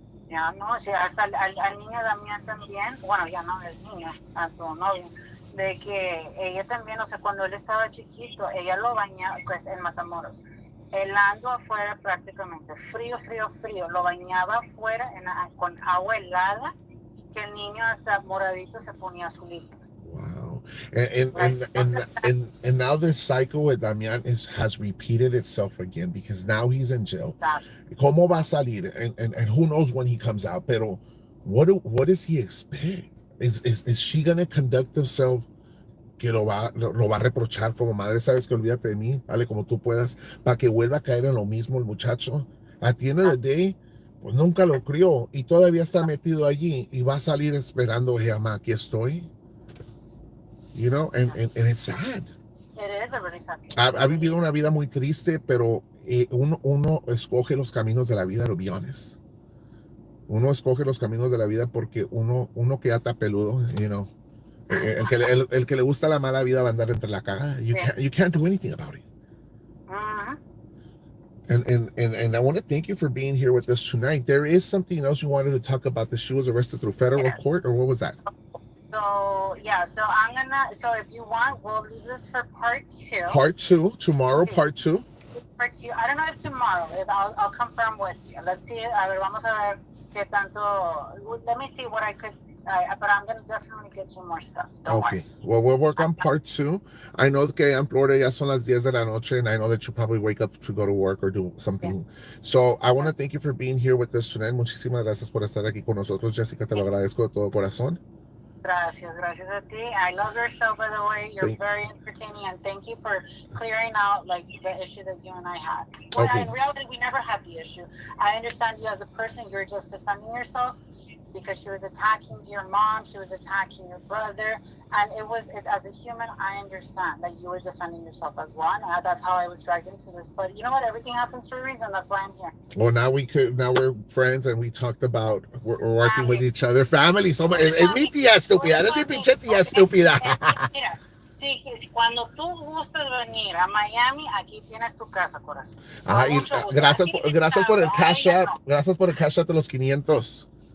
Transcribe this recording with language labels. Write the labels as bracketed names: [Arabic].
[Spanish] Ya, no, o sea, hasta al niño Damián también, bueno, ya no es niño, a tu novio, de que ella también, o sea, cuando él estaba chiquito, ella lo bañaba, pues, en Matamoros, helando afuera prácticamente, frío, lo bañaba afuera con agua helada, que el niño hasta moradito se ponía azulito. [English] Wow. And now this cycle with Damián has repeated itself again, because now he's in jail. [Spanish] ¿Cómo va a salir? [English] And who knows when he comes out? [Spanish] Pero [English] what does he expect? Is she going to conduct himself [Spanish] que lo va a reprochar como madre? Sabes que olvídate de mí, dale como tú puedas, para que vuelva a caer en lo mismo el muchacho? [English] At the end of the day, [Spanish] pues nunca lo crió y todavía está metido allí y va a salir esperando, hey, mamá, aquí estoy. [English] You know, and it's sad. It is a really sad. [Spanish] Ha vivido una vida muy triste, pero uno escoge los caminos de la vida, [English] to be honest. [Spanish] Uno escoge los caminos de la vida porque uno que ata peludo, [English] you know. [Spanish] El que le gusta la mala vida va a andar entre la caja. [English] You can't do anything about it. And I want to thank you for being here with us tonight. There is something else you wanted to talk about, that she was arrested through federal court, or what was that? So yeah, so I'm gonna. So if you want, we'll leave this for part two. Part two, tomorrow, [Spanish] Sí, [English] part two. part two. I don't know if tomorrow. If I'll confirm with you. Let's see. [Spanish] A ver, vamos a ver qué tanto. [English] Let me see what I could. But I'm gonna definitely get you more stuff. Don't worry. Okay, well, we'll work on part two. I know [Spanish] que en Florida ya son las 10 de la noche, [English] and I know that you probably wake up to go to work or do Yeah. something. So I want Yeah. to thank you for being here with us tonight. [Spanish] Muchísimas gracias por estar aquí con nosotros, Jessica. Te lo agradezco de todo corazón. Gracias, gracias a ti. [English] I love your show, by the way. You're very entertaining, and thank you for clearing out like the issue that you and I had. Well, Okay. in reality, we never had the issue. I understand you as a person. You're just defending yourself because she was attacking your mom, she was attacking your brother, and as a human, I understand that you were defending yourself as one. That's how I was dragged into this. But you know what? Everything happens for a reason. That's why I'm here. Well, now we're friends, and we talked about we're working with each other. Family. [Spanish] So es mi tía estúpida, es mi pinche tía estúpida. Mira, sí, cuando tú gustes venir a Miami, aquí tienes tu casa, corazón. Gracias por el cash app. Gracias por el cash app de los 500.